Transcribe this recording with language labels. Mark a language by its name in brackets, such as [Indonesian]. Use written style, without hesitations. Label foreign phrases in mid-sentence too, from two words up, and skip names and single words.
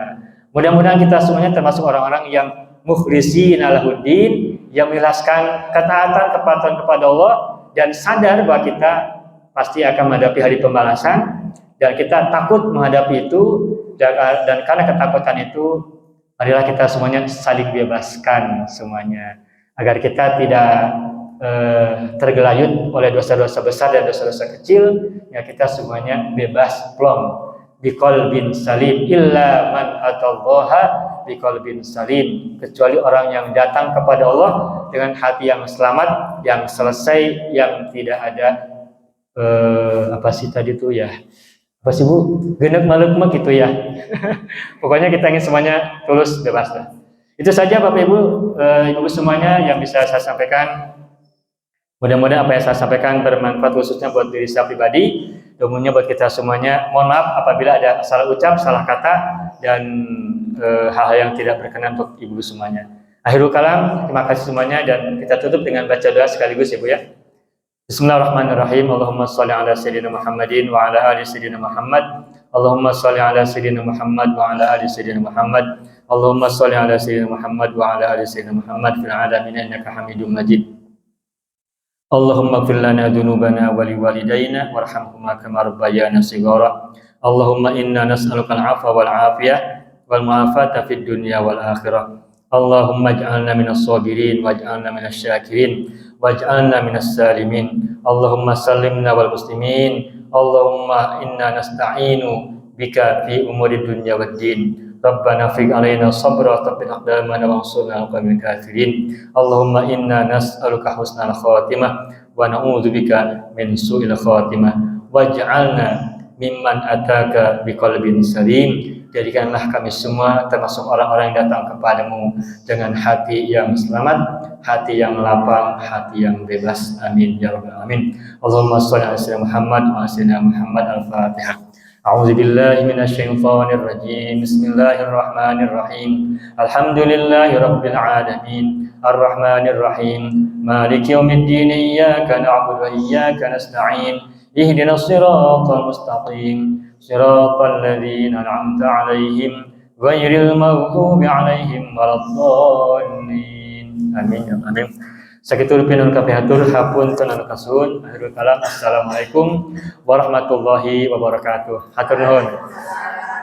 [Indonesian] Mudah-mudahan kita semuanya termasuk orang-orang yang [Arabic] مخلصين له الدين, [Indonesian] yang mengikhlaskan ketaatan kepada Allah dan sadar bahwa kita pasti akan menghadapi hari pembalasan dan kita takut menghadapi itu, dan karena ketakutan itu marilah kita semuanya saling bebaskan semuanya agar kita tidak tergelayut oleh dosa-dosa besar dan dosa-dosa kecil, ya kita semuanya bebas plong [Arabic] بقلب سليم إلا من أتى الله بقلب سليم, [Indonesian] kecuali orang yang datang kepada Allah dengan hati yang selamat, yang selesai, yang tidak ada apa sih tadi tuh ya, apa sih Bu, genek maluk gitu ya. Pokoknya kita ingin semuanya tulus bebas lah. Itu saja Bapak Ibu, Ibu semuanya yang bisa saya sampaikan. Mudah-mudahan apa yang saya sampaikan bermanfaat khususnya buat diri saya pribadi, dan umumnya buat kita semuanya. Mohon maaf apabila ada salah ucap, salah kata, dan hal-hal yang tidak berkenan untuk Ibu semuanya. [Arabic] آخر الكلام, [Indonesian] terima kasih semuanya, dan kita tutup dengan baca doa sekaligus ya Bu ya. [Arabic] Bismillahirrahmanirrahim. اللهم صل على سيدنا محمد وعلى آل سيدنا محمد. اللهم صل على سيدنا محمد وعلى آل سيدنا محمد. اللهم صل على سيدنا محمد وعلى آل سيدنا محمد في العالمين إنك حميد مجيد. اللهم اغفر لنا ذنوبنا ولوالدينا وارحمهما كما ربيانا صغارا. اللهم إنا نسألك العفو والعافية والمعافاة في الدنيا والآخرة. اللهم اجعلنا من الصابرين واجعلنا من الشاكرين واجعلنا من السالمين. اللهم سلمنا والمسلمين. اللهم إنا نستعين بك في أمور الدنيا والدين. ربنا أفرغ علينا صبرا وثبت أقدامنا وانصرنا على القوم الكافرين. اللهم إنا نسألك حسن الخاتمة ونعوذ بك من سوء الخاتمة واجعلنا ممن أتاك بقلب سليم. [Indonesian] Jadikanlah kami semua termasuk orang-orang yang datang kepadamu dengan hati yang selamat, hati yang lapang, hati yang bebas. [Arabic] آمين يا رب العالمين. اللهم صل على سيدنا محمد وعلى سيدنا محمد. Al-Fatihah. أعوذ بالله من الشيطان الرجيم بسم الله الرحمن الرحيم. الحمد لله رب العالمين. الرحمن الرحيم مالك يوم الدين. إياك نعبد وإياك نستعين اهدنا الصراط المستقيم. صراط الذين أنعمت عليهم غير المغضوب عليهم ولا الضالين. آمين يا أمين. [Sundanese] Sakitu pinuhun kapihatur hapunten anu kasun. [Arabic] آخر الكلام. السلام عليكم ورحمة الله وبركاته. [Sundanese] Hatur nuhun.